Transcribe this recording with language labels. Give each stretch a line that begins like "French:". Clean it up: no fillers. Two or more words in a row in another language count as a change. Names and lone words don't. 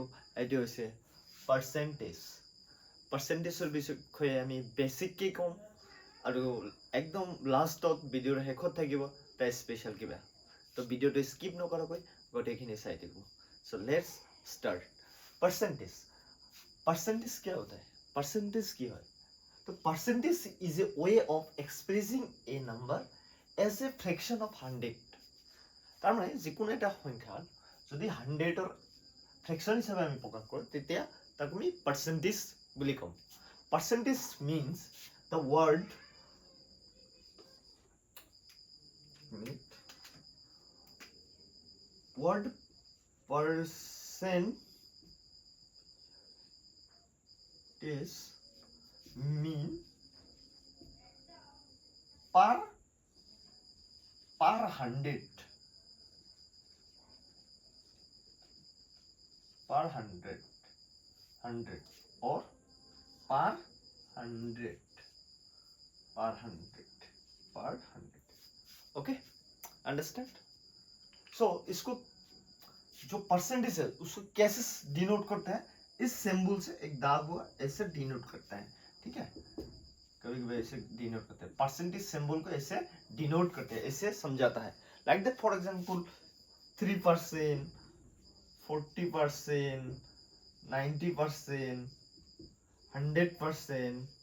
Assamese: এইটো হৈছে পাৰ্চেণ্টেজৰ বিষয়ে আমি বেছিককৈ ক'ম, আৰু একদম লাষ্টত ভিডিঅ'ৰ শেষত থাকিব তাই স্পেচিয়েল কিবা। তো ভিডিঅ'টো স্কিপ নকৰাকৈ গোটেইখিনি চাই থাকিব।
English: So let's start. Percentage
Hindi: क्या होता है?
Assamese: পাৰ্চেণ্টেজ কি হয়?
English: तो percentage is a way of expressing a number as a fraction of 100.
Assamese: তার মানে যিকোনো এটা সংখ্যা যদি 100ৰ ফ্ৰেকশন হিচাপে আমি প্ৰকাশ কৰোঁ তেতিয়া তাক আমি পাৰ্চেন্টেজ বুলি ক'ম।
English: পাৰ্চেন্টেজ means the word percentage mean per 100 or per 100 okay, understand.
Hindi: सो इसको जो परसेंटेज है उसको कैसे डिनोट करते हैं? इस सिंबल से, एक दाग हुआ ऐसे डिनोट करता है। ठीक है, कभी कभी ऐसे डिनोट करते हैं, परसेंटेज सिंबल को ऐसे डिनोट करते हैं, ऐसे समझाता है।
English: like that, for example 3%, 40%, 90%, 100%।